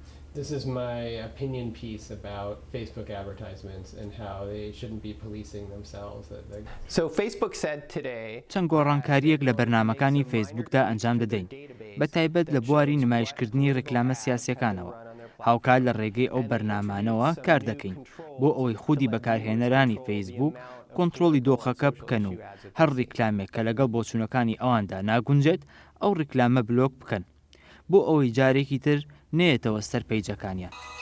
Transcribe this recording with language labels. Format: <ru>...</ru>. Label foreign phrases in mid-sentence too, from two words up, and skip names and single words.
<en>This is my opinion piece about Facebook advertisements and how they shouldn't be policing themselves. So Facebook said today</en> <ckb>چەند گۆڕانکاریەک لە بەرنامەکانی فەیسبووکدا ئەنجام دەدەین بە تایبەت لە بواری نمایشکردنی ڕیکلامە سیاسیەکانەوە هاوکات لە ڕێگەی ئەو بەرنامانەوە کار دەکەین بۆ ئەوەی خودی بەکارهێنەرانی فەیسبووک کۆنتڕۆڵی دۆخەکە بکەن و هەر ڕیکلامێک کە لەگەڵ بۆچوونەکانی ئەواندا ناگونجێت ئەو ڕیکلامە بلۆک بکەن بۆ ئەوەی جارێکی تر نێتەوە سەر پەیجەکانیان.</ckb>